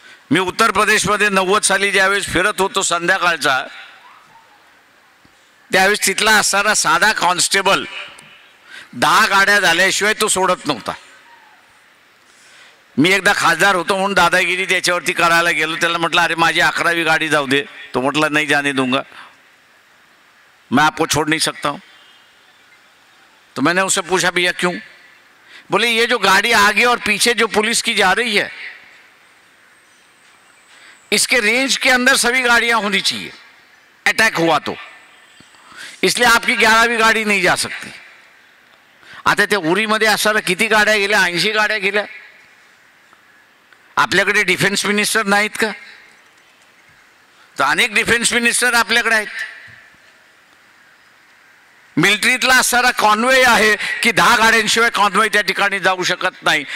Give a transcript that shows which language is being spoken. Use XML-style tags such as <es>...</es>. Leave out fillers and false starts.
<mr>मी उत्तर प्रदेशमध्ये 90 साली ज्यावेळेस फिरत होतो संध्याकाळचा, त्यावेळेस तिथला असणारा साधा कॉन्स्टेबल 10 गाड्या झाल्याशिवाय तो सोडत नव्हता. मी एकदा खासदार होतो म्हणून दादागिरी त्याच्यावरती करायला गेलो, त्याला म्हटलं अरे माझी 11वी गाडी जाऊ दे, तो म्हटला</mr> <hi>नहीं जाने दूंगा, मैं आपको छोड़ नहीं सकता हूँ। तो मैंने उससे पूछा भैया क्यों? बोले ये जो गाड़ी आगे और पीछे जो पुलिस की जा रही है, इसके रेंज के अंदर सभी गाड़ियां होनी चाहिए, अटैक हुआ तो, इसलिए आपकी 11वी गाडी नहीं जा सकती।</hi> <mr>आता ते उरीमध्ये असताना किती गाड्या गेल्या? 80 गाड्या गेल्या। आपल्याकडे डिफेन्स मिनिस्टर नाहीत का? तर अनेक डिफेन्स मिनिस्टर आपल्याकडे आहेत। मिलिटरीतला असणारा कॉन्वे आहे की 10 गाड्यांशिवाय कॉन्वे त्या ठिकाणी जाऊ शकत नाही।</mr>